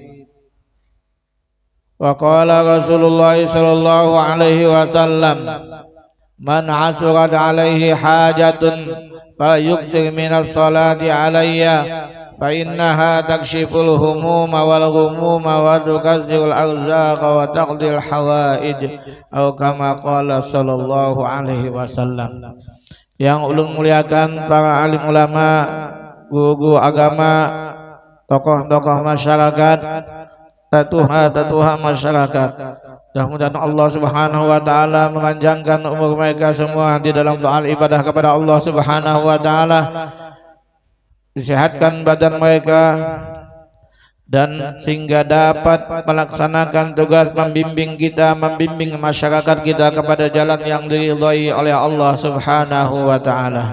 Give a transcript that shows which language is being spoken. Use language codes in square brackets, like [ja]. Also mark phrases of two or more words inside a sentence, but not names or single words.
[ar] وقال رسول الله صلى الله عليه وسلم: من عسرت عليه حاجة فليكثر من الصلاة علي فإنها تكشف الهموم والغموم وتكسر الأرزاق وتقضي الحوائج أو كما قال صلى الله عليه وسلم. [bjn] Yang ulun muliakan para alim ulama, guru agama, tokoh-tokoh masyarakat, tatuha masyarakat. Mudah-mudahan [ar] الله سبحانه وتعالى [bjn] memanjangkan umur mereka semua di dalam doa ibadah kepada [ar] الله سبحانه وتعالى. [bjn] Disehatkan badan mereka dan sehingga dapat melaksanakan tugas membimbing kita, membimbing masyarakat kita kepada jalan yang diridhai oleh [ar] الله سبحانه وتعالى.